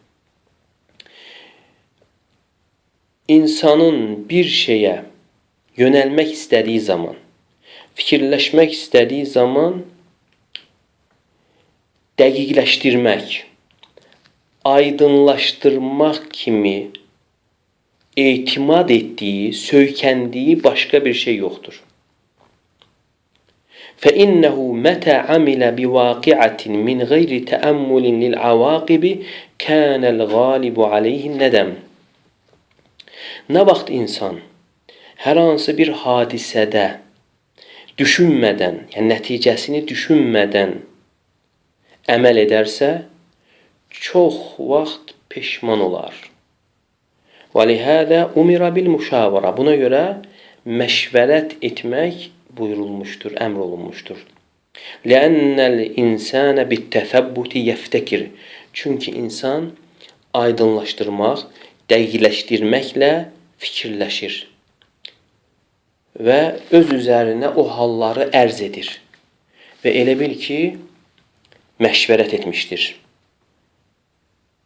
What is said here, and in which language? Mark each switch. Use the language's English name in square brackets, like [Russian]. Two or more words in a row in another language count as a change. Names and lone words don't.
[Azerbaijani] İnsanın bir şeyə yönəlmək istədiyi zaman, fikirləşmək istədiyi zaman dəqiqləşdirmək, aydınlaşdırmaq kimi etimad etdiyi, söykəndiyi başqa bir şey yoxdur. [Arabic] فَإِنَّهُ مَتَى عَمِلَ بِوَاقِعَةٍ مِنْ غَيْرِ تَأَمُّلٍ لِلْعَوَاقِبِ كَانَ الْغَالِبُ عَلَيْهِ النَّدَمِ. [Azerbaijani] Nə vaxt insan hər hansı bir hadisədə düşünmədən, yəni nəticəsini düşünmədən əməl edərsə, çox vaxt peşman olar. [Arabic] وَلِهَذَا أُمِرَ بِالْمُشَاوَرَةِ. [Azerbaijani] Buna görə məşvərət etmək buyurulmuşdur, əmr olunmuşdur. [Arabic] لِأَنَّ الْإِنسَانَ بِالتَّثَبُّتِ يَفْتَكِرِ. [Azerbaijani] Çünki insan aydınlaşdırmaq, dəqiqləşdirməklə fikirləşir və öz üzərinə o halları ərz edir və elə bil ki, məşvərət etmişdir.